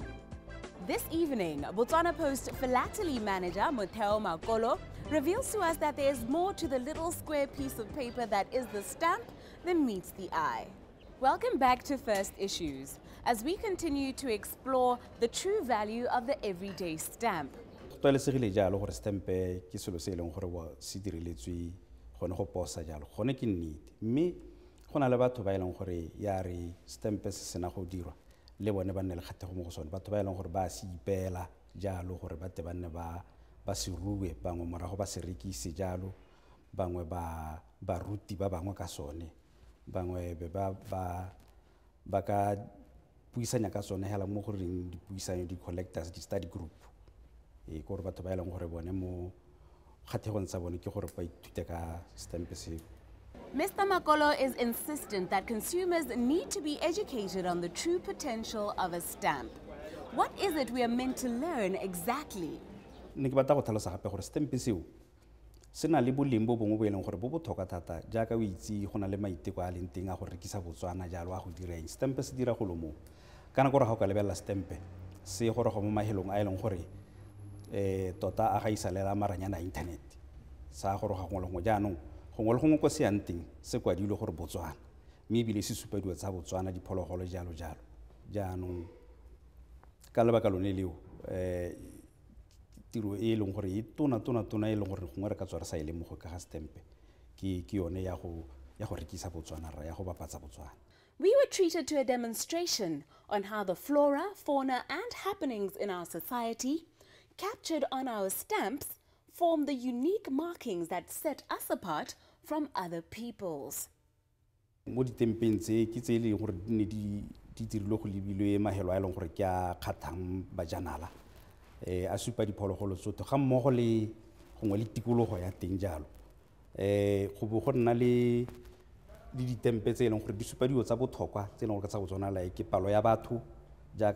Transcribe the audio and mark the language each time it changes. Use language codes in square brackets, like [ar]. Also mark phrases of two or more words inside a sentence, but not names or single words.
[en] This evening, Botswana Post philately manager Motheo Makolo reveals to us that there is more to the little square piece of paper that is the stamp than meets the eye. Welcome back to First Issues, as we continue to explore the true value of the everyday stamp. [tn] Tlwaelesegile jalo gore stampe ke selo se eleng gore se direletswe gone go posa jalo gone ke nnete mme go na le batho ba eleng gore ya re stampe se sena go dirwa le bone ba nne le kgatlhego mo go sone batho ba eleng gore ba se ipela jalo gore ba te ba nne ba se rue bangwe morago ba se rekise jalo bangwe ba ruti ba bangwe ka sone bangwe be ba ka puisanya ka sone hela mo goreng dipuisanyo di collectors di [en] study group [tn] gore batho ba eleng gore bone mo kgatlhegong tsa bone ke gore ba ithute ka stamp se. [en] Mr. Makolo is insistent that consumers need to be educated on the true potential of a stamp. What is it we are meant to learn exactly? [tn] Ne ke batla go tlhalosa gape gore stamp seo se na le boleng bo bongwe bo eleng gore bo botlhokwa thata jaaka o itse go na le maiteko a leng teng a go rekisa Botswana jalo a go direng stamp se dira go lo mo kana gore ga o ka lebella stamp se gore go mo mahelong a eleng gore tota a ga isalela maranyana internet sa gore ga go lengwe jaanong gongwe le gongwe ko se yang teng se kwadilwe gore Botswana mme ebile se supa diwa tsa Botswana diphologolo jalo jalo jaanong ka lebaka lone leo tiro e leng gore e tona e leng gore gongwe re ka tswa re sa ile mo go ka ga stamp ke yone ya go rekisa Botswana ra ya go bapatsa Botswana. [en] We were treated to a demonstration on how the flora, fauna, and happenings in our society, captured on our stamps, form the unique markings that set us apart from other peoples. [tn] Mo ditempeng tse ke tse le gore ne di dirilwe go lebilwe mahelo a eleng gore ke a kgathang bajanala a supa diphologolo tsotlhe ga mmogo le gongwe le tikologo ya teng jalo go bo go nna le ditempe tse eleng gore di supa dilo tsa botlhokwa tse eleng gore tsa Botswana la ke palo ya batho jaaka